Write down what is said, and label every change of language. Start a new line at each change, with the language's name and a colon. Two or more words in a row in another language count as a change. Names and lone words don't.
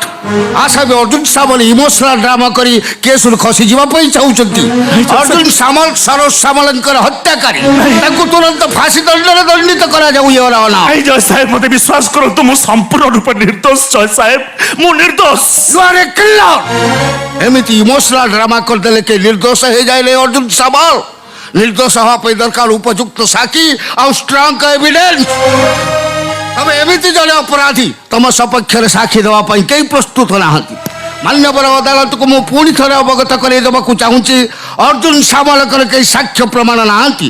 Odia: ଆସାମୀ ଅର୍ଜୁନ ସାମଲ
English: emotional drama
Odia: କରି କେସରୁ ଖସି ଯିବା ପାଇଁ ଚାହୁଁଛନ୍ତି। ଅର୍ଜୁନ ସାମଲ ସରୋଜ ସାମଲଙ୍କର ହତ୍ୟାକାରୀ, ତାଙ୍କୁ ତୁରନ୍ତ ଫାଶୀ ଦଣ୍ଡରେ ଦଣ୍ଡିତ କରାଯାଉ। ଜୟ ସାହେବ, ମତେ ବିଶ୍ୱାସ କରନ୍ତୁ ମୁଁ ସମ୍ପୂର୍ଣ୍ଣ ରୂପେ ନିର୍ଦ୍ଦୋଷ। ଜୟ ସାହେବ, ମୁଁ ନିର୍ଦ୍ଦୋଷ।
English: You are a killer.
Odia: ଏମିତି
English: emotional drama
Odia: କରିଦେଲେ କେ ନିର୍ଦ୍ଦୋଷ ହେଇଯାଏ ଅର୍ଜୁନ ସାମଲ? ନିର୍ଦ୍ଦୋଷ ହେବା ପାଇଁ ଦରକାର ଉପଯୁକ୍ତ ସାକ୍ଷୀ ଆଉ
English: strong evidence.
Odia: ତମେ ଏମିତି ଜଣେ ଅପରାଧୀ ତମ ସପକ୍ଷରେ ସାକ୍ଷୀ ଦେବା ପାଇଁ କେହି ପ୍ରସ୍ତୁତ ନାହାନ୍ତି। ମାନ୍ୟବର ଅଦାଲତକୁ ମୁଁ ପୁଣି ଥରେ ଅବଗତ କରାଇ ଦେବାକୁ ଚାହୁଁଛି, ଅର୍ଜୁନ ସାମଲଙ୍କର କେହି ସାକ୍ଷ୍ୟ ପ୍ରମାଣ ନାହାନ୍ତି।